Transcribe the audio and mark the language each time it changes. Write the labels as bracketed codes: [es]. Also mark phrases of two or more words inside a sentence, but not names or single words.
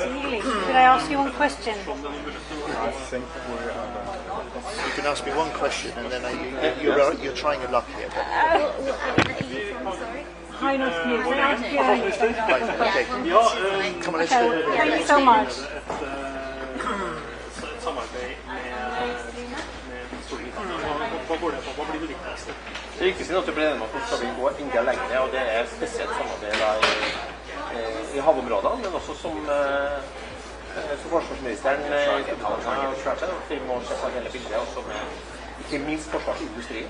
[en] Healey, could I ask you one question? I think we're You can ask me one question, and then you're trying your luck here. Hi, nice to meet you. Can I ask you Right, okay. Come on, let's Okay, go. thank you so much. [no] Det viktigste er at vi blir enige om at nå skal vi gå enda lenger, og det er spesielt samarbeid i havområdene, men også som forsvarsministeren at vi må se på hele bildet, også med ikke minst forsvarsindustrien.